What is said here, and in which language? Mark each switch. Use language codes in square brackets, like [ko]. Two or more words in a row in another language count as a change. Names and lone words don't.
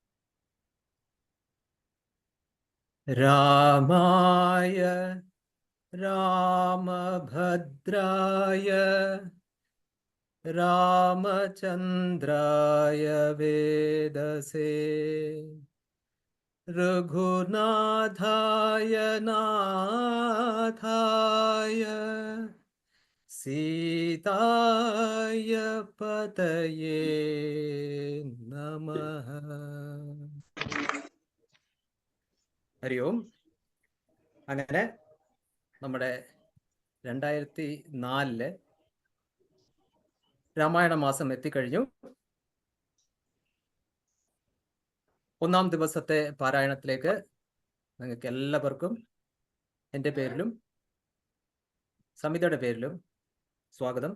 [sa] रामाय रामभद्राय रामचन्द्राय वेदसे रघुनाथाय नाथाय सीताय पतये नमः। हरि ओम। [ml] അങ്ങനെ നമ്മുടെ 2004 രാമായണ മാസം എത്തിക്കഴിഞ്ഞു. ഒന്നാം ദിവസത്തെ പാരായണത്തിലേക്ക് നിങ്ങൾക്ക് എല്ലാവർക്കും എൻ്റെ പേരിലും സമിതിയുടെ പേരിലും സ്വാഗതം.